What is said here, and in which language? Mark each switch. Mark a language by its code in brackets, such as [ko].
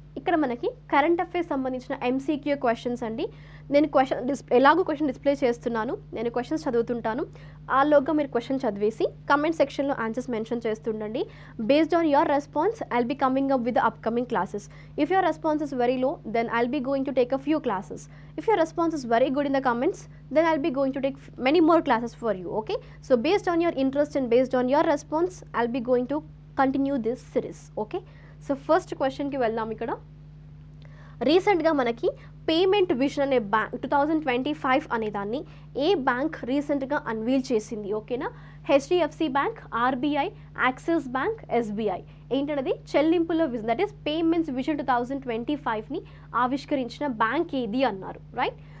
[te] ఇక్కడ మనకి current affairs సంబంధించిన ఎంసీక్యూ క్వశ్చన్స్ అండి. నేను ఎలాగో క్వశ్చన్ డిస్ప్లే చేస్తున్నాను, నేను క్వశ్చన్స్ చదువుతుంటాను, ఆలోగా మీరు క్వశ్చన్ చదివేసి కమెంట్ సెక్షన్లో answers mention చేస్తుండండి. [en] Based on your response I'll be coming up with the upcoming classes. If your response is very low then I'll be going to take a few classes. If your response is very good in the comments, then I'll be going to take many more classes for you, okay? So based on your interest and based on your response, I'll be going to continue this series, okay? [te] So first question ki veldam ikkada. రీసెంట్గా మనకి payment vision అనే bank 2025 అనే దాన్ని ఏ bank రీసెంట్గా unveil చేసింది, ఓకేనా? HDFC bank, RBI, axis bank, SBI. ఏంటనేది చెల్లింపుల vision, that is payments vision 2025ని ఆవిష్కరించిన బ్యాంక్ ఏది అన్నారు, రైట్?